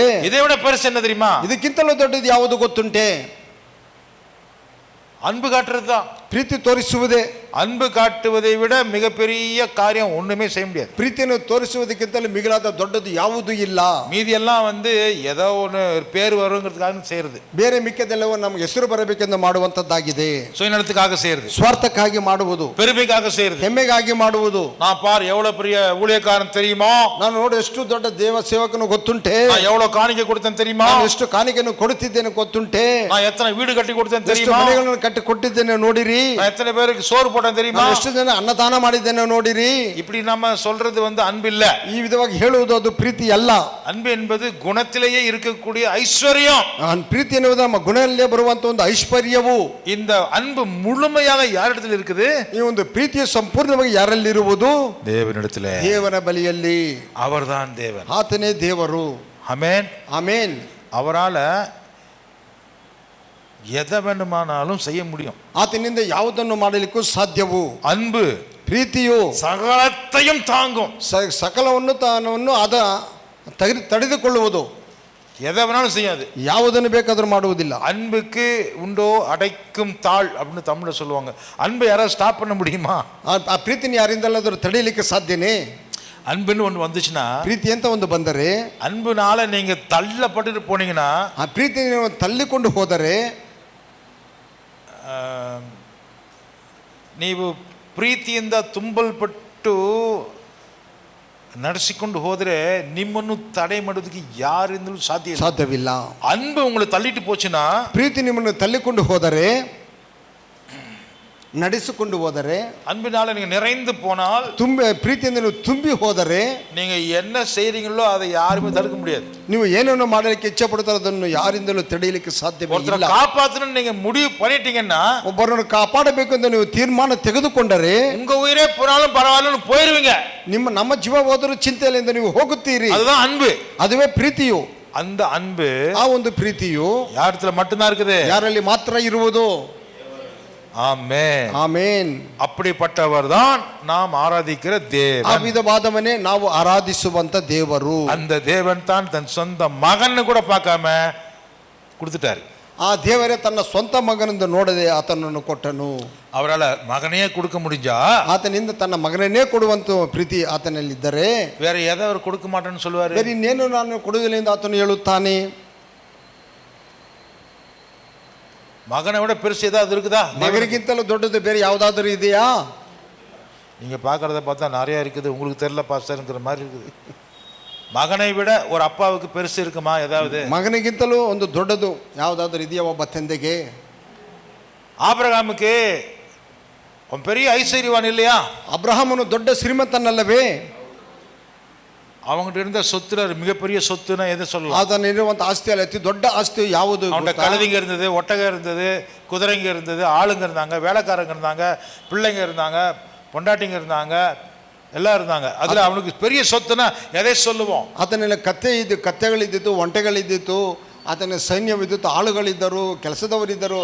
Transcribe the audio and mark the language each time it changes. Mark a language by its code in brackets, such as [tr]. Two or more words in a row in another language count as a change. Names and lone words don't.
[ta] இதை விட பெருசு என்ன தெரியுமா? [kn] ಇದಕ್ಕಿಂತಲೂ ದೊಡ್ಡದು ಯಾವುದು ಗೊತ್ತುಂಟೆ? [ta] அன்பு காட்டுறது தான். [kn] ಪ್ರೀತಿ ತೋರಿಸುವುದೇ. [ta] அன்பு காட்டுவதை விட மிகப்பெரிய காரியம் ஒண்ணுமே செய்ய முடியாது. [kn] ಪ್ರೀತಿಯನ್ನು ತೋರಿಸುವುದಕ್ಕಿಂತಲೂ ಮಿಗಿಲಾದ ದೊಡ್ಡದು ಯಾವುದೂ ಇಲ್ಲ. [ta] மீதி எல்லாம் ஏதோ ஒன்று பேர் வருங்கிறதுக்காக செய்யறது, [kn] ಬೇರೆ ಮಿಕ್ಕದೆಲ್ಲವೂ ನಮ್ಗೆ ಹೆಸರು ಬರಬೇಕೆಂದು ಮಾಡುವಂತದ್ದಾಗಿದೆ. [ta] சுயநலத்துக்காக செய்யறது, [kn] ಸ್ವಾರ್ಥಕ್ಕಾಗಿ ಮಾಡುವುದು, [ta] பெருமைக்காக செய்யறது, [kn] ಹೆಮ್ಮೆಗಾಗಿ ಮಾಡುವುದು. [ta] நான் பார் எவ்வளவு பெரிய ஊழியக்காரன் தெரியுமா, [kn] ನಾನು ನೋಡಿ ಎಷ್ಟು ದೊಡ್ಡ ದೇವ ಸೇವಕನು ಗೊತ್ತುಂಟೆ, [ta] நான் எவ்வளவு காணிக்கை கொடுத்தேன் தெரியுமா, [kn] ನಾನು ಎಷ್ಟು ಕಾಣಿಕೆಯನ್ನು ಕೊಡುತ್ತಿದ್ದೇನೆ ಗೊತ್ತುಂಟೆ, [ta] நான் எத்தனை வீடு கட்டி கொடுத்தேன் [kn] ಎಷ್ಟು [ta] தெரியுமா, [kn] ಮನೆಗಳನ್ನು ಕಟ್ಟಿ ಕೊಟ್ಟಿದ್ದೇನೆ ನೋಡಿರಿ, [ta] நான் எத்தனை பேருக்கு சோறு போட்டேன் தெரியுமா, [kn] ನಾನು ಎಷ್ಟು ಜನ ಅನ್ನದಾನ ಮಾಡಿದ್ದೇನೆ ನೋಡಿರಿ. [ta] இப்படி நம்ம சொல்றது அன்பு இல்ல. [kn] ಈ ವಿಧವಾಗಿ ಹೇಳುವುದು ಅದು ಪ್ರೀತಿ ಅಲ್ಲ. [ta] அன்பு என்பது குணத்திலேயே இருக்கக்கூடிய ஐஸ்வர்யம். [kn] ಪ್ರೀತಿ ಎನ್ನುವುದು ನಮ್ಮ ಗುಣದಲ್ಲೇ ಬರುವಂತ ಒಂದು ಐಶ್ವರ್ಯವು. [ta] இந்த அன்பு முழுமையாக ಯಾರಿடத்தில் இருக்குது? [kn] ಈ ಒಂದು ಪ್ರೀತಿಯು ಸಂಪೂರ್ಣವಾಗಿ ಯಾರಲ್ಲಿರುವುದು? [ta] தேவனிடத்திலே. [kn] ದೇವರ ಬಳಿಯಲ್ಲಿ. [ta] அவர்தான் தேவன், [kn] ಆತನೇ ದೇವರು. [ta] ஆமென். [kn] ಆಮೇನ್. [ta] அவரால எதை வேண்டுமானாலும் செய்ய முடியும். [kn] ಆತನಿಂದ ಯಾವುದನ್ನು ಮಾಡಲಿಕ್ಕೂ ಸಾಧ್ಯವು. [ta] அன்பு [kn] ಪ್ರೀತಿಯು [ta] சகலத்தையும் தாங்கும், [kn] ಸಕಲವನ್ನು ತಾನವನ್ನು ತಡೆದುಕೊಳ್ಳುವುದು. [ta] எதை வேணாலும் செய்யாது, [kn] ಯಾವುದನ್ನು ಬೇಕಾದರೂ ಮಾಡುವುದಿಲ್ಲ. [ta] அன்புக்கு உண்டோ அடைக்கும் தாழ் அப்படின்னு தமிழ்ல சொல்லுவாங்க. அன்பை யாராவது ஸ்டாப் பண்ண முடியுமா? [kn] ಆ ಪ್ರೀತಿನ ಯಾರಿಂದಲಾದರೂ ತಡೆಯಲಿಕ್ಕೆ ಸಾಧ್ಯನೇ? [ta] அன்புன்னு ஒன்று வந்துச்சுன்னா, [kn] ಪ್ರೀತಿ ಅಂತ ಒಂದು ಬಂದರೆ, [ta] அன்புனால நீங்க தள்ளப்பட்டு போனீங்கன்னா, [kn] ಆ ಪ್ರೀತಿ ನೀವು ತಳ್ಳಿಕೊಂಡು ಹೋದರೆ, ನೀವು ಪ್ರೀತಿಯಿಂದ ತುಂಬಲ್ಪಟ್ಟು ನಡೆಸಿಕೊಂಡು ಹೋದ್ರೆ ನಿಮ್ಮನ್ನು ತಡೆ ಮಾಡೋದಕ್ಕೆ ಯಾರಿಂದಲೂ ಸಾಧ್ಯವಿಲ್ಲ. [ta] அன்பு உங்களை தள்ளிட்டு போச்சுன்னா, [kn] ಪ್ರೀತಿ ನಿಮ್ಮನ್ನು ತಳ್ಳಿಕೊಂಡು ಹೋದರೆ, ನಡೆಸಿಕೊಂಡು ಹೋದರೆ, [ta] அன்பினால நீங்க நிறைந்து போனால், [kn] ಪ್ರೀತಿಯಿಂದ ನೀವು ತುಂಬಿ ಹೋದರೆ, [ta] நீங்க என்ன செய்றீங்களோ அதை யாருமே தடுக்க முடியாது. [kn] ನೀವು ಏನನ್ನು ಮಾಡಲಿಕ್ಕೆ ಇಚ್ಛೆ ಪಡ್ತಾರೋ ಅದನ್ನು ಯಾರಿಂದಲೂ ತಡೆಯಲಿಕ್ಕೆ ಸಾಧ್ಯವಿಲ್ಲ. [ta] காப்பாற்றணும் நீங்க முடிவு பண்ணிட்டீங்கன்னா, [kn] ಒಬ್ಬರನ್ನು ಕಾಪಾಡಬೇಕು ಎಂದು ನೀವು ತೀರ್ಮಾನ ತೆಗೆದುಕೊಂಡರೆ, [ta] உங்க உயிரே போனாலும் பரவாயில்லன்னு போயிருவீங்க. [kn] ನಮ್ಮ ಜೀವ ಹೋದರೂ ಚಿಂತೆ ಇಲ್ಲ ಎಂದು ನೀವು ಹೋಗುತ್ತೀರಿ. [ta] அதுதான் அன்பு. [kn] ಅದುವೇ ಪ್ರೀತಿಯು. [ta] அந்த அன்பு [kn] ಆ ಒಂದು ಪ್ರೀತಿಯು [ta] யாரிடத்துல மட்டும்தான் இருக்குது? [kn] ಯಾರಲ್ಲಿ ಮಾತ್ರ ಇರುವುದು. [ta] ஆமென். [kn] ಆಮೇನ್. [ta] அப்படிப்பட்டவர் தான் நாம் ஆராதிக்கிற [kn] ಆ [ta] தேவன். [kn] ವಿಧವಾದವನೇ ನಾವು ಆರಾಧಿಸುವಂತ ದೇವರು. [ta] அந்த தேவன் தான் தன் சொந்த மகன்னு கூட பார்க்காம கொடுத்துட்டாரு. [kn] ಆ ದೇವರೇ ತನ್ನ ಸ್ವಂತ ಮಗನೆಂದು ನೋಡದೆ ಆತನನ್ನು ಕೊಟ್ಟನು. [ta] அவரால மகனையே கொடுக்க முடிஞ்சா, [kn] ಆತನಿಂದ ತನ್ನ ಮಗನನ್ನೇ ಕೊಡುವಂತ ಪ್ರೀತಿ ಆತನಲ್ಲಿದ್ದರೆ, [ta] வேற எதை அவர் கொடுக்க மாட்டேன்னு சொல்லுவாரு? [kn] ಬೇರೆ ಇನ್ನೇನು ನಾನು ಕೊಡುವುದಿಲ್ಲ ಎಂದು ಆತನು ಹೇಳುತ್ತಾನೆ. [ta] மகனை விட பெருசு ஏதாவது இருக்குதா? [kn] ಮಗನಿಗಿಂತಲೂ ದೊಡ್ಡದು ಬೇರೆ ಯಾವುದಾದರೂ ಇದೆಯಾ? [ta] நீங்க பாக்குறத பார்த்தா நிறைய இருக்குது, உங்களுக்கு தெரியல பாஸ்டர்ங்கிற மாதிரி இருக்குது. மகனை விட ஒரு அப்பாவுக்கு பெருசு இருக்குமா ஏதாவது? [kn] ಮಗನಿಗಿಂತಲೂ ಒಂದು ದೊಡ್ಡದು ಯಾವುದಾದರೂ ಇದೆಯಾ ಒಬ್ಬ ತಂದೆಗೆ? [ta] ஆபிரகாமுக்கு பெரிய ஐஸ்வர்யவான் இல்லையா? [kn] ಅಬ್ರಹಾಮನು ದೊಡ್ಡ ಶ್ರೀಮಂತನಲ್ಲವೇ? [ta] அவங்ககிட்ட இருந்த சொத்துல மிகப்பெரிய சொத்துனா எதை சொல்லலாம்? ಅದನ್ನಿರುವಂತ ಆಸ್ತಿಯಲ್ಲಿ ಅತಿ ದೊಡ್ಡ ಆಸ್ತಿ ಯಾವುದು? அவன்கிட்ட கழுதைங்க இருந்தது, ஒட்டகம் இருந்தது, குதிரைங்க இருந்தது, ஆளுங்க இருந்தாங்க, வேலைக்காரங்க இருந்தாங்க, பிள்ளைங்க இருந்தாங்க, பொண்டாட்டிங்க இருந்தாங்க, எல்லாம் இருந்தாங்க. அதுல அவனுக்கு பெரிய சொத்துனா எதை சொல்லுவோம்? [kn] ಆತನೆಲ್ಲ ಕತ್ತೆಗಳಿದ್ದಿತ್ತು, ಒಂಟೆಗಳಿದ್ದಿತ್ತು, ಆತನ ಸೈನ್ಯವಿದ್ದಿತ್ತು, ಆಳುಗಳಿದ್ದರು, ಕೆಲಸದವರಿದ್ದರು.